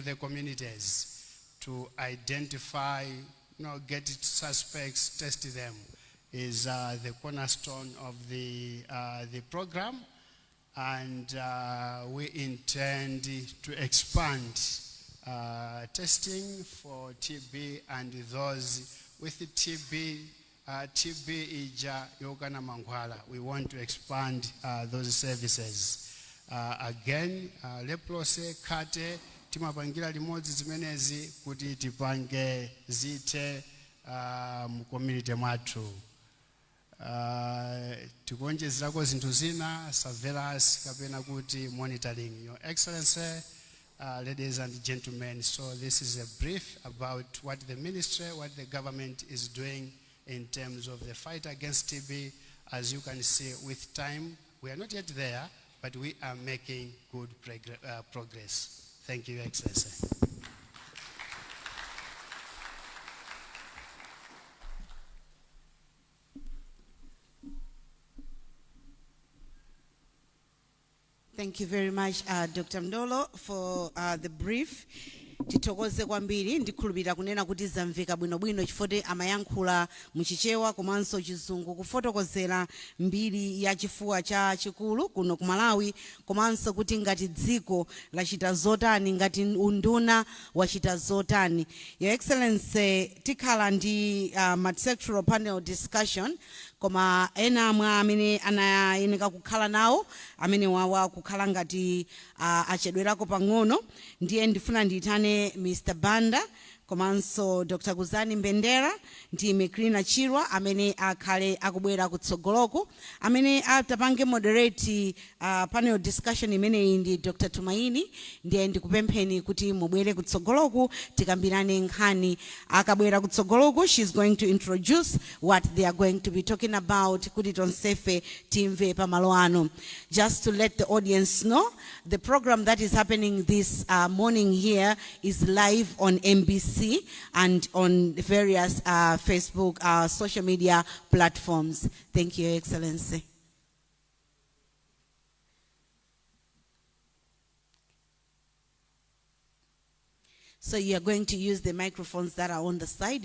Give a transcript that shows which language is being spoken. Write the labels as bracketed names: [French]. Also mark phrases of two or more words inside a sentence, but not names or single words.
[English] the communities to identify, get suspects, test them, is the cornerstone of the program, and we intend to expand testing for TB and those with the TB [Nyanja] ija yogana mankhwala. [English] We want to expand those services. [Nyanja] Again, leprosy kate timapangira limodzi zimenezi kuti tipange zite mu community mwathu. Tikonjezerako zinthu zina, surveillance kapena kuti monitoring. [English] Your Excellency, ladies and gentlemen, so this is a brief about what the ministry, what the government is doing in terms of the fight against TB. As you can see, with time, we are not yet there, but we are making good progress. Thank you, Your Excellency. Thank you very much, Dr. Mdolo, for the brief. [Nyanja] Titokoze kwambiri ndikhulupirira kunena kuti zamveka bwinobwino chifukwa amayankhula muchichewa komanso chizungu kufotokozera mbiri ya chifuwa cha chikulu kuno ku Malawi, komanso kuti ngati dziko lachita zotani, ngati unduna wachita zotani. [English] Your Excellency, [Nyanja] tikhala ndi [English] multi-sectoral panel discussion, [Nyanja] koma ena mwa amene anayeneka kukhala nawo amene wawa kukhala ngati achedwerako pang'ono, ndiye ndifuna nditane Mr. Banda komanso Dr. Kuzani Mbendera ndi Mekrina Chirwa amene akhale akubwera kutsogoloku, amene atapange [English] moderate panel discussion [Nyanja] imeneyi ndi Dr. Tumaini. Ndiye ndikupempheni kuti mubwere kutsogoloku tikambirane nkhani. Akabwera kutsogoloku, [English] she's going to introduce what they are going to be talking about [Nyanja] kuti tonsefe timve pamalo ano. [English] Just to let the audience know, the program that is happening this morning here is live on MBC and on various Facebook social media platforms. Thank you, Your Excellency. So you are going to use the microphones that are on the side.